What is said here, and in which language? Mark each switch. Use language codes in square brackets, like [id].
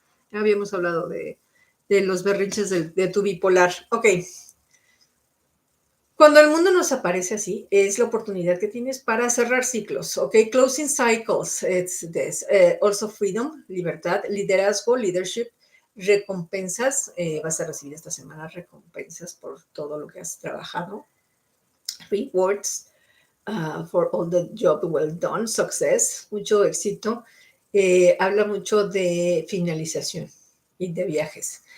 [es] Ya habíamos hablado de los berrinches de tu bipolar. Ok. Cuando el mundo nos aparece así, es la oportunidad que tienes para cerrar ciclos, ¿ok? [en] Closing cycles, it's this. Also freedom, [es] libertad, liderazgo, [en] leadership, [es] recompensas. Vas a recibir esta semana recompensas por todo lo que has trabajado. [en] Rewards for all the job well done, success, [es] mucho éxito. Habla mucho de finalización y de viajes.